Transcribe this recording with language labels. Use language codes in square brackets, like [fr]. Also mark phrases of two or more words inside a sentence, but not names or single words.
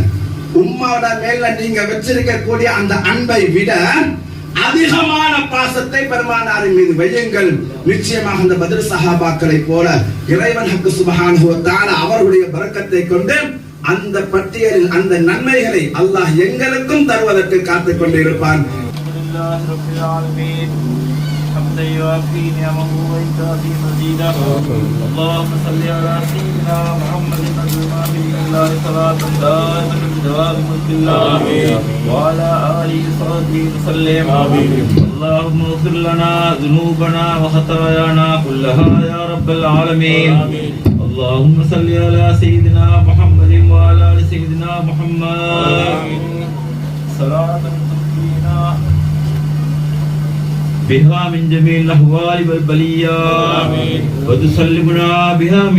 [ta] உம்மோட மேல நீங்க வச்சிருக்கக்கூடிய அந்த அன்பை விட அதிகமான பாசத்தை பெருமானாரின் மீது வையுங்கள். நிச்சயமாக அந்த பத்ர் சஹாபாக்களை போல இறைவன் [ar] الحق سبحانه وتعالى [ta] அவர்களுடைய பரக்கத்தை கொண்டு அந்த பட்டியலில் அந்த நன்மைகளை அல்லாஹ் எங்களுக்கும் தருவதற்கு காத்துக் கொண்டிருப்பான். [ar] لله رب العالمين حمدا يوافي نعمه ويكافي مزيدا اللهم صل على سيدنا محمد النبي الله صلاة دائمة بدوام ملك الله وعلى آله وصحبه وسلم اللهم اغفر لنا ذنوبنا وخطايانا كلها يا رب العالمين اللهم صل على سيدنا محمد وعلى آل سيدنا محمد صلاة تقينا بها من جميع الأهوال والبليات وتسلمنا بها من